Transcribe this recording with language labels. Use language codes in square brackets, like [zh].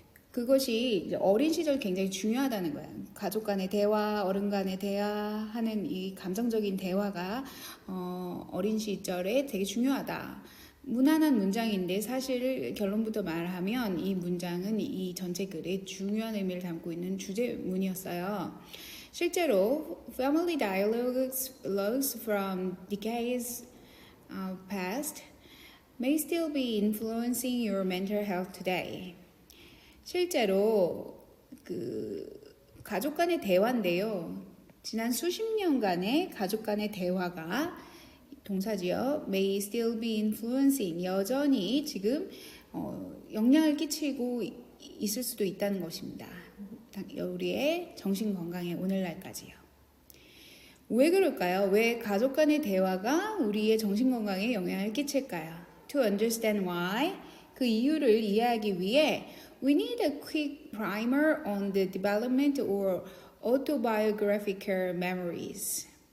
[ko] 그것이 이제 어린 시절 굉장히 중요하다는 거예요. 가족 간의 대화, 어른 간의 대화하는 이 감성적인 대화가 어린 시절에 되게 중요하다. 무난한 문장인데 사실 결론부터 말하면 이 문장은 이 전체 글에 중요한 의미를 담고 있는 주제문이었어요. 실제로 [en] family dialogues from decades past may still be influencing your mental health today. [ko] 실제로 가족 간의 대화인데요. 지난 수십 년간의 가족 간의 대화가 동사지요. [en] may still be influencing, [ko] 여전히 지금 영향을 끼치고 있을 수도 있다는 것입니다. 우리의 정신 건강에 오늘날까지요. 왜 그럴까요? 왜 가족 간의 대화가 우리의 정신 건강에 영향을 끼칠까요? [en] To understand why, [ko] 그 이유를 이해하기 위해 [en] we need a quick primer on the development or autobiographical memories.